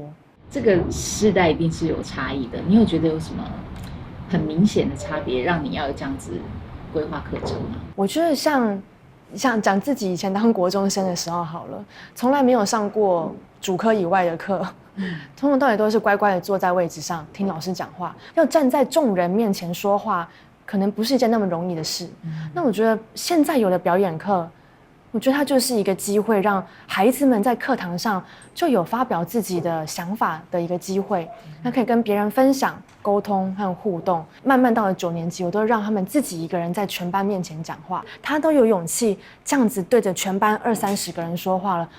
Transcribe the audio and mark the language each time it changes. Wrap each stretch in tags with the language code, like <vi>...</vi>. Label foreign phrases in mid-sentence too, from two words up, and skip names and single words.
<zh>這個世代一定是有差異的，你有覺得有什麼很明顯的差別，讓你要有這樣子規劃課程嗎？我覺得像講自己以前當國中生的時候好了，從來沒有上過主科以外的課，從頭到尾都是乖乖的坐在位置上聽老師講話。要站在眾人面前說話，可能不是一件那麼容易的事。那我覺得現在有的表演課，我我觉得它就是一个机会，让孩子们在课堂上就有发表自己的想法的一个机会，那可以跟别人分享、沟通和互动。慢慢到了9年级，我都让他们自己一个人在全班面前讲话，他都有勇气这样子对着全班20-30个人说话了。</zh>